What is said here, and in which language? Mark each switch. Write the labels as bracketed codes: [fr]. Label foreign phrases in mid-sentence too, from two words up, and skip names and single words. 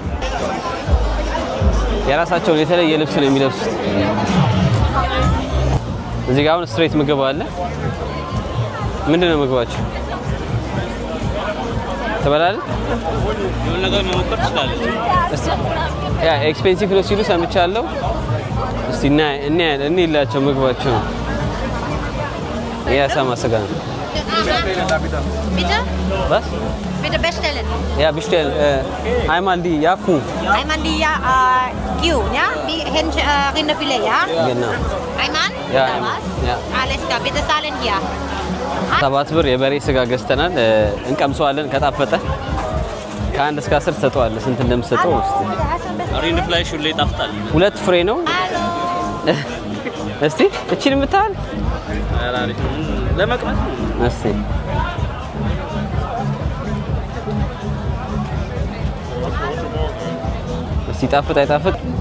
[am] የራሳቸውን የተለየ ልብስ ነው የሚለብሱት። እዚህ ጋር አሁን ስትሬት ምግብ አለ። ምንድነው ምግባቸው? ትበላለህ? የሆነ ነገር መሞከር ትችላለህ። ያ ኤክስፔንሲቭ ነው ሲሉ ሰምቻለሁ። እስቲ እኔ ይላቸው ምግባቸው ነው። የአሳማ ስጋ ነው። [de] Bitte? Was? Bitte bestellen. Ja, bestell. Einmal die Yaku. Einmal die Giu, ja? Wie Rinderfilet, ja? Genau. Einmal? Ja, Oder einmal. was? Ja. Alles klar, bitte zahlen hier. [am] 7 ብር የበሬ ስጋ ገዝተናል። እንቀምሰዋለን። ከጣፈጠ ከአንድ እስከ 10 ትሰጠዋለህ። ስንት እንደምትሰጠው እስቲ። ሪንድ ፍላይ ሹሌ ይጣፍጣል። 2 ፍሬ ነው። እስቲ እቺን የምታህል ለመቅመስ እስቲ እስቲ ጣፍጥ አይጣፍጥ?